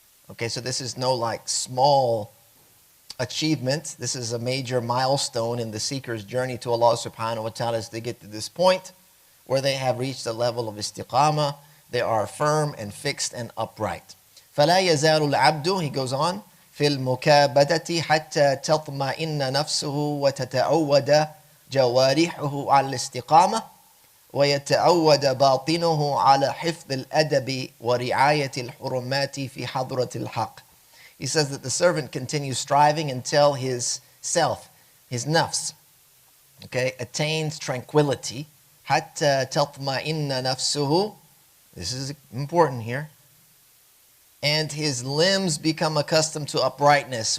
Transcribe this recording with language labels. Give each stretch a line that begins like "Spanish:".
English: Okay, so this is no like small achievement. This is a major milestone in the seeker's journey to Allah subhanahu wa ta'ala as they get to this point where they have reached the level of istiqamah. They are firm and fixed and upright.
Arabic: فَلَا يَزَالُ الْعَبْدُ,
English: he goes on,
Arabic: في المكابدة حتى تطمئن نفسه وتتعود جوارحه على الاستقامة ويتعود باطنه على حفظ الأدب ورعاية الحرمات في حضرة الحق.
English: He says that the servant continues striving until his self, his nafs, okay, attains tranquility.
Arabic: حتى تطمئن نفسه,
English: this is important here, and his limbs become accustomed to uprightness.